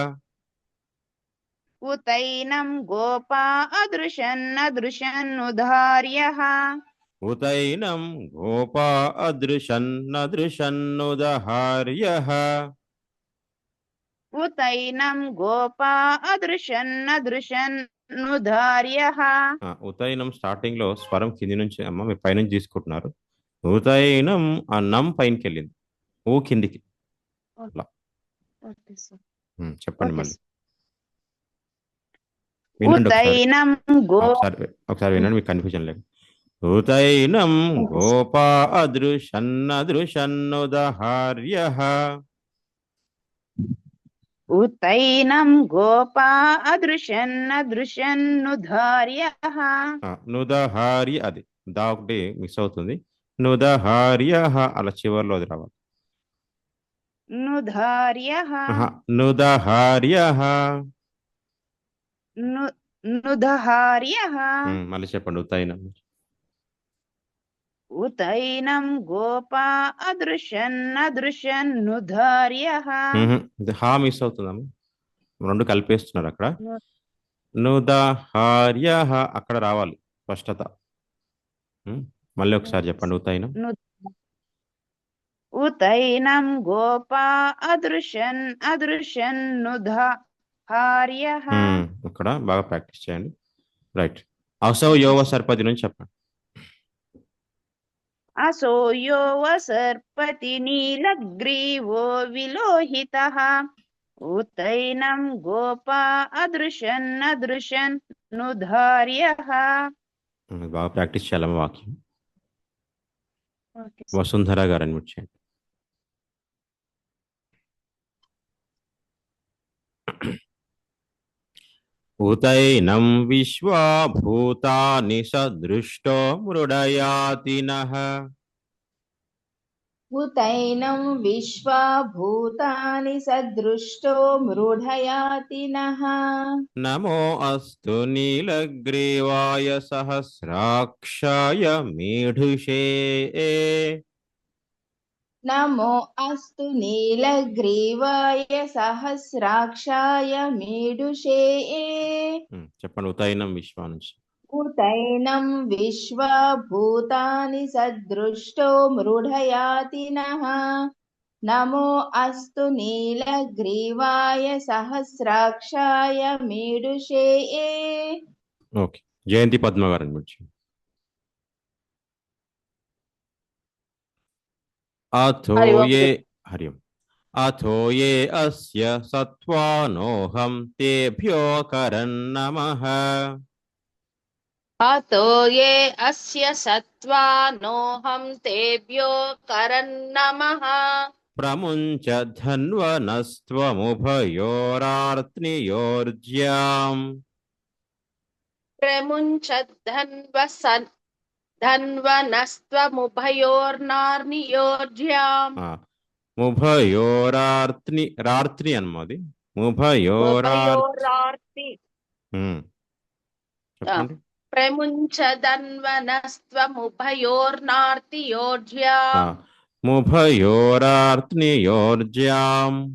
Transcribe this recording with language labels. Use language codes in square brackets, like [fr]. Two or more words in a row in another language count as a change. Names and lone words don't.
[sa] उतैनं गोपा अदृशन्नदृशन्नुधार्यः उतैनं गोपा अदृशन्नदृशन्नुदहार्यः उतैनं गोपा अदृशन्नदृशन्नुधार्यः. [te] ఉతైనం స్టార్టింగ్ లో స్వరం కింది నుంచి అమ్మ మీరు పైనుంచి తీసుకుంటున్నారు. ఉతైనం ఆ నం పైనకి వెళ్ళింది, ఊ కిందికి. చెప్పండి మళ్ళీ వినండి ఒకసారి వినండి, మీకు కన్ఫ్యూజన్ లేదు. [sa] ఉతైనం గోపా అదృశన్నదృశన్నుదహార్యః उतैनं गोपा अदृशन्नदृशन्नुधार्यः. [te] నుదహార్య, అది దా ఒకటి మిస్ అవుతుంది. నుదహార్యః అలా చివర్లో అది రావాలి. [sa] नुधार्यः నుదహార్యః नुधार्यः. [te] మళ్ళీ చెప్పండి. ఉతైనం [sa] उतैनं गोपा अदृशन्नदृशन्नुधार्यः. [te] హా మిస్ అవుతుందమ్మా, రెండు కలిపేస్తున్నారు అక్కడ. నుదహార్యః అక్కడ రావాలి స్పష్టత. మళ్ళీ ఒకసారి చెప్పండి. ఉతైనం [sa] उतैनं गोपा अदृशन्नुधार्यः. [te] ఇక్కడ బాగా ప్రాక్టీస్ చేయండి. రైట్. [sa] असौ यो वसर्पति [te] నుంచి చెప్పండి. [sa] असौ यो वसर्पति नीलग्रीवो विलोहितः उतैनं गोपा अदृशन्नदृशन्नुधार्यः. [te] బాగా ప్రాక్టీస్ చేయాలమ్మ వాక్యం. వసుంధర గారు అన్మ్యూట్ చేయండి. [sa] ఉతైనం విశ్వా భూతాని సదృష్టో మృడయాతి నః उतैनं विश्वा भूतानि सदृष्टो मृढयाति नः నమో అస్తు నీలగ్రీవాయ సహస్రాక్షాయ మీఢుషే नमो अस्तु नीलग्रीवाय सहस्राक्षाय मीडुषे [te] చెప్పండి. [sa] ఉతైనం విశ్వా [te] నుంచి. [sa] उतैनं विश्वा भूतानि सदृष्टो मृढयाति नः नमो अस्तु नीलग्रीवाय सहस्राक्षाय मीडुषे. [te] ఓకే, జయంతి పద్మ గారు అన్మ్యూట్ చేయండి. [sa] अथो हरि ओम् ये हरि ओम् अथो ये अस्य सत्त्वानोऽहं तेभ्यो करन्नमः अतो ये अस्य सत्त्वानोऽहं तेभ्यो करन्नमः प्रमुञ्च धन्वनस्त्वमुभयोरार्त्नियोर्ज्याम् प्रमुञ्चद्धन्वनस्त्वमुभयोर्नार्नियोर्ज्याम् [te] రాత్రి అన్నది [sa] ఉభయోరార్తి [te] చెప్పండి [sa] ప్రముञ्चदन्वनस्त्वमुभयोर्नार्तियोर्ज्याम् ముభయోరార్త్నియోర్జ్యాం